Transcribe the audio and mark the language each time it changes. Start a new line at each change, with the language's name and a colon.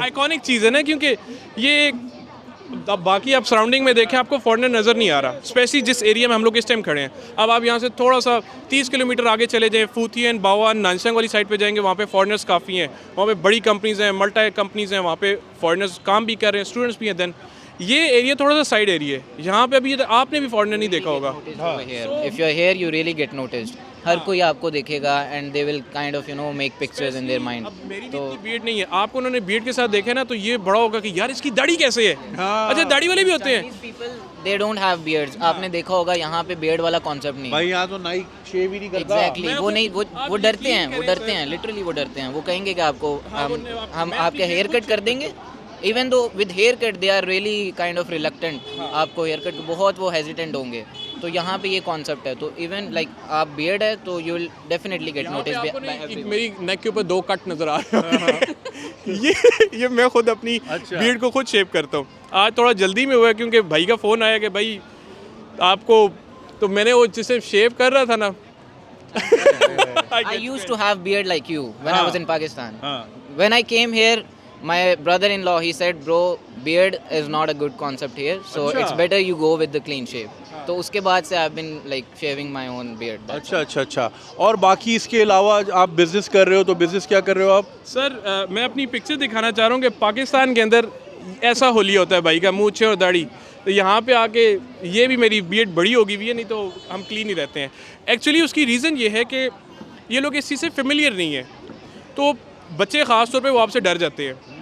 Hindi: Iconic चीज़ है ना, क्योंकि ये अब बाकी आप सराउंडिंग में देखें आपको फॉरेनर नज़र नहीं आ रहा, स्पेशली जिस एरिया में हम लोग इस टाइम खड़े हैं। अब आप यहाँ से थोड़ा सा 30 किलोमीटर आगे चले जाएं, फूथियन, बाओवान, नानसंग वाली साइड पे जाएंगे, वहाँ पे फॉरेनर्स काफ़ी हैं, वहाँ पे बड़ी कंपनीज़ हैं, मल्टी कंपनीज़ हैं, वहाँ पे फॉरेनर्स काम भी कर रहे हैं, स्टूडेंट्स भी हैं। देन ये एरिया थोड़ा सा साइड एरिया है, यहाँ पे अभी आपने भी फॉरेनर नहीं देखा होगा।
English: If you're here, you really get noticed.
Hindi: हर कोई आपको देखेगा
English: and they will kind of make pictures in their mind.
Hindi: अब मेरी भी इतनी बीयर्ड नहीं है, आपको उन्होंने बीयर्ड के साथ देखा ना तो ये बड़ा होगा कि यार इसकी दाढ़ी कैसे है। अच्छा, दाढ़ी वाले भी होते हैं।
English: Chinese people, they don't have beards.
Hindi: आपने देखा होगा यहाँ पे beard वाला concept नहीं भाई यहाँ तो नाई शेव ही नहीं करता।
English: Exactly.
Hindi: वो नहीं, वो डरते हैं, लिटरली वो डरते हैं। वो कहेंगे कि आपको हम आपके हेयर कट कर देंगे।
English: even though with hair cut they are really kind of reluctant,
Hindi: आपको हेयर कट बहुत वो हेजिटेंट होंगे। तो यहाँ पे ये कॉन्सेप्ट है, तो इवन लाइक आप बियर्ड है तो
English: You will definitely get notice.
Hindi: मेरी नेक के ऊपर 2 कट नजर आ रहे हैं। ये मैं खुद अपनी बीयर्ड को खुद शेव करता हूँ। आज थोड़ा जल्दी में हुआ है क्योंकि भाई का फ़ोन आया कि भाई आपको, तो मैंने वो जिसे शेव कर रहा था ना
English: I used to have beard like you when I was in Pakistan. When I came here, my brother-in-law, he said, bro, beard is not a good concept here, so it's better you go with the clean shave.
Hindi: तो उसके बाद से
English: I've been like shaving my own beard.
Hindi: अच्छा। और बाकी इसके अलावा आप बिजनेस कर रहे हो, तो बिजनेस क्या कर रहे हो आप? सर मैं अपनी पिक्चर दिखाना चाह रहा हूँ कि पाकिस्तान के अंदर ऐसा होली होता है भाई का, मूंछ और दाढ़ी। तो यहाँ पे आके ये भी मेरी बियर्ड बड़ी होगी हुई है, नहीं तो हम क्लीन ही रहते हैं। एक्चुअली उसकी रीज़न ये है कि ये लोग इस चीज़ से फेमिलियर नहीं है, तो बच्चे ख़ास तौर पे वो आपसे डर जाते हैं।